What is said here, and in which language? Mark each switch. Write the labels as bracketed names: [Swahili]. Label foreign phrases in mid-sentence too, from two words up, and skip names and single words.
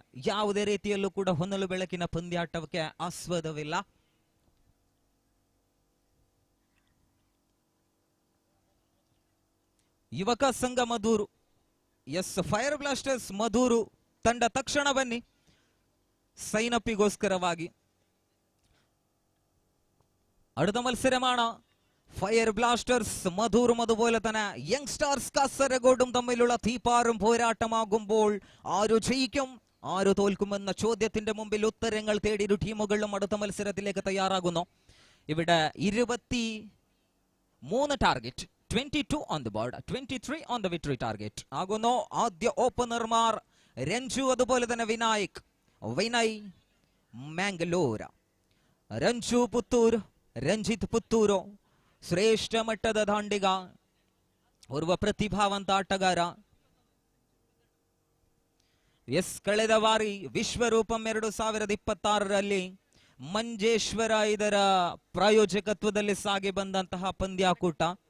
[Kannada] ಯಾವುದೇ ರೀತಿಯಲ್ಲೂ ಕೂಡ ಹೊನಲು ಬೆಳಕಿನ ಪಂದ್ಯಾಟಕ್ಕೆ ಆಸ್ಪದವಿಲ್ಲ. ಯುವಕ ಸಂಘ ಮಧೂರು, ಫೈರ್ ಬ್ಲಾಸ್ಟರ್ಸ್ ಮಧೂರು ತಂಡ ತಕ್ಷಣ ಬನ್ನಿ സൈനപ്പിഗോസ്കരವಾಗಿ. [Malayalam] അടുത്ത മത്സരമാണ് ഫയർ ബ്ലാസ്റ്റേഴ്സ് മധൂറും അതുപോലെ തന്നെ യങ്സ്റ്റാർസ് കാസർഗോഡും തമ്മിലുള്ള തീപ്പാറും പോരാട്ടമാകുമ്പോൾ ആരു ജയിക്കും ആരു തോൽക്കുമെന്ന ചോദ്യത്തിന്റെ മുമ്പിൽ ഉത്തരങ്ങൾ തേടി ഇരു ടീമുകളും അടുത്ത മത്സരത്തിലേക്ക് തയ്യാറാകുന്നു. ഇവിടെ 23 ടാർഗറ്റ്, 22 [English] on the board, 23 on the victory target [Malayalam] ആകുന്നു. ആദ്യ ഓപ്പണർമാർ രഞ്ജു അതുപോലെ തന്നെ വിനയ് ಮ್ಯಾಂಗಲೂರ್. [Kannada] ರಂಜು ಪುತ್ತೂರ್, ರಂಜಿತ್ ಪುತ್ತೂರು ಶ್ರೇಷ್ಠ ಮಟ್ಟದ ದಾಂಡಿಗ, ಓರ್ವ ಪ್ರತಿಭಾವಂತ ಆಟಗಾರ. ಕಳೆದ ಬಾರಿ ವಿಶ್ವರೂಪಂ 2026ರಲ್ಲಿ ಮಂಜೇಶ್ವರ ಇದರ ಪ್ರಾಯೋಜಕತ್ವದಲ್ಲಿ ಸಾಗಿ ಬಂದಂತಹ ಪಂದ್ಯಾಕೂಟ.